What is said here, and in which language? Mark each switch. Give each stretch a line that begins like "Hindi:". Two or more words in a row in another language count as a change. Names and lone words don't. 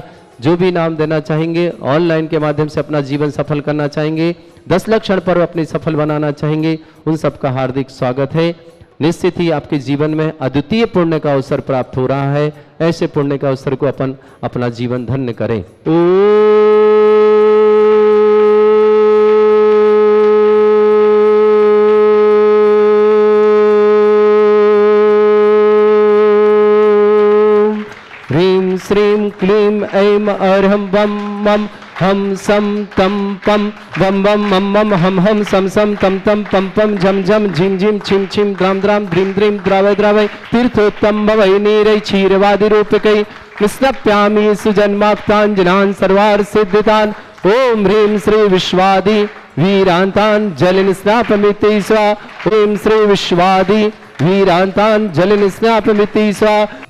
Hindi: जो भी नाम देना चाहेंगे, ऑनलाइन के माध्यम से अपना जीवन सफल करना चाहेंगे, 10 लाख क्षण पर्व अपने सफल बनाना चाहेंगे, उन सबका हार्दिक स्वागत है। निश्चित ही आपके जीवन में अद्वितीय पुण्य का अवसर प्राप्त हो रहा है। ऐसे पुण्य का अवसर को अपन अपना जीवन धन्य करें।
Sanskrit: ह्रीं श्रीं क्लीं ऐं अर्हं वं मं हम सम तम पम वम वम मम मम हम हम सम सम तम तम पम पम झम झम झिम झिम छिम छिम द्राम द्राम ध्रीम ध्रीम द्रावय द्रावय तीर्थोत्तम भवै नीरै क्षीरवादि रूपकै स्नप्यामि सुजन्माक्तांजनान् सर्वार्थ सिद्धितान्। ओम ह्रीं श्री विश्वादि वीरांतान् जलिन स्नापमिति स्वा। ओम श्री विश्वादि वीरांतान जलिन स्नापमिति स्वा।